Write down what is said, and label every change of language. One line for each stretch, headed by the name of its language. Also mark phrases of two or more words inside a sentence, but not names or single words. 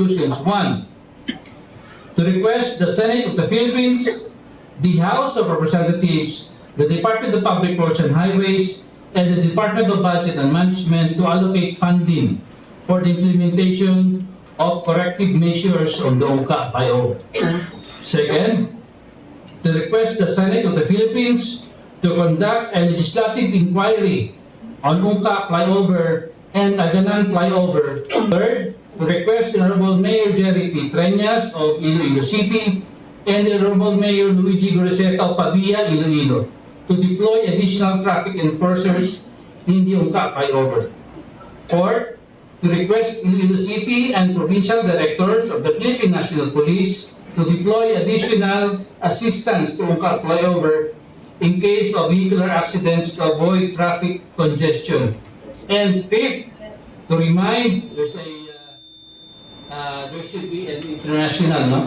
English: To request the Senate of the Philippines, the House of Representatives, the Department of Public Works and Highways, and the Department of Budget and Management to allocate funding for the implementation of corrective measures on the Ungka flyover. Second, to request the Senate of the Philippines to conduct a legislative inquiry on Ungka flyover and Aganan flyover. Third, to request the Honorable Mayor Jerry P. Treñas of Iloilo City and the Honorable Mayor Luigi Goreseta of Pabia, Iloilo, to deploy additional traffic enforcers in the Ungka flyover. Fourth, to request Iloilo City and provincial directors of the Philippine National Police to deploy additional assistance to Ungka flyover in case of vehicular accidents to avoid traffic congestion. And fifth, to remind, there should be an international, no?